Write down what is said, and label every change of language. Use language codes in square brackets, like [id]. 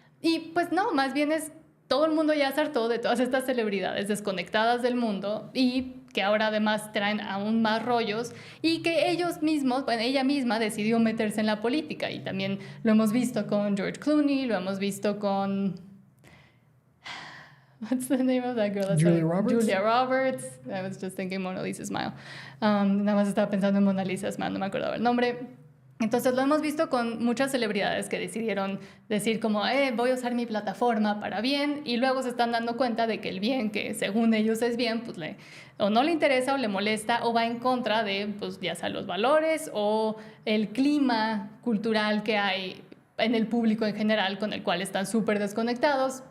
[es] Y pues no, más bien todo el mundo ya se hartó de todas estas celebridades desconectadas del mundo y que ahora además traen aún más rollos, y que ellos mismos, bueno, ella misma decidió meterse en la política, y también lo hemos visto con George Clooney, lo hemos visto con... [en] What's the name of that girl? Julia Roberts. Julia Roberts. I was just thinking Mona Lisa Smile. [es] Nada más estaba pensando en Mona Lisa Smile, no me acordaba el nombre. Entonces lo hemos visto con muchas celebridades que decidieron decir como, voy a usar mi plataforma para bien, y luego se están dando cuenta de que el bien que según ellos es bien, pues o no le interesa o le molesta o va en contra de, pues ya sea los valores o el clima cultural que hay en el público en general, con el cual están súper desconectados.